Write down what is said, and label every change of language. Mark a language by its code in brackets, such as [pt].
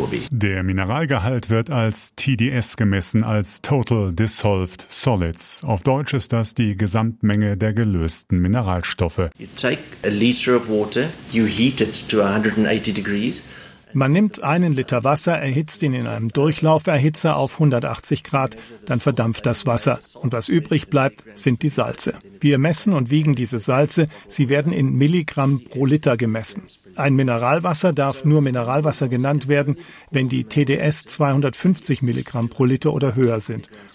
[de] Der Mineralgehalt wird als TDS gemessen, als Total Dissolved Solids. Auf Deutsch ist das die Gesamtmenge der gelösten Mineralstoffe. [en] You take a liter of water, you heat it to 180 degrees. [de] Man nimmt einen Liter Wasser, erhitzt ihn in einem Durchlauferhitzer auf 180 Grad, dann verdampft das Wasser. Und was übrig bleibt, sind die Salze. Wir messen und wiegen diese Salze. Sie werden in Milligramm pro Liter gemessen. Ein Mineralwasser darf nur Mineralwasser genannt werden, wenn die TDS 250 Milligramm pro Liter oder höher sind.